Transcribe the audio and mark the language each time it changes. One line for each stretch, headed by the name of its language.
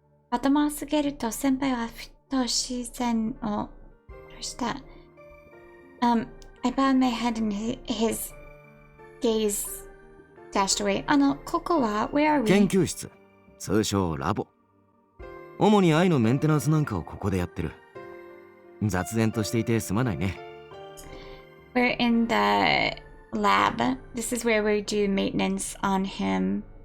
Japanese: 頭を下げると先輩はふっと視線を下ろした。
English: I bowed my head and his gaze dashed away.
Japanese: ここは
English: Where are we?
Japanese: 研究室、通称ラボ。主に愛のメンテナンスなんかをここでやってる。雑然としていてすまないね。
English: We're in the lab. This is where we do maintenance on him.